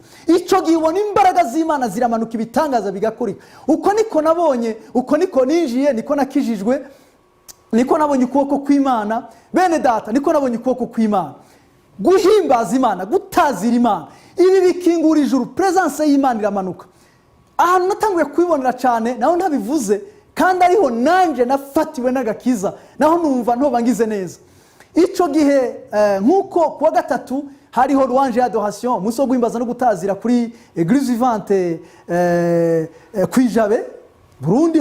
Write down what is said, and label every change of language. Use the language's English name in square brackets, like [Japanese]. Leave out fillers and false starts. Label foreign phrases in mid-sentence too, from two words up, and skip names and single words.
[Rundi] Ico gibona imbaraga z'Imana ziramanuka, ibitangaza bigakoreka. Uko niko nabonye, uko niko ninjiye, niko nakijijwe, niko nabonye ukuboko kw'Imana. Bene data, niko nabonye ukuboko kw'Imana. Guhimbaza Imana, gutazira Imana, ibi bikingura ijuru, presence y'Imana iramanuka. Ahantu natanguye kwibonera cyane naho ntabivuze, kandi ariho nanje nafatiwe n'agakiza, naho numva ntobangize neza. Ico gihe nkuko kuwa gatatu hariho [French] louange adoration, [Rundi] muso guhimbaza no gutazira kuri Église Vivante kwijabe Burundi.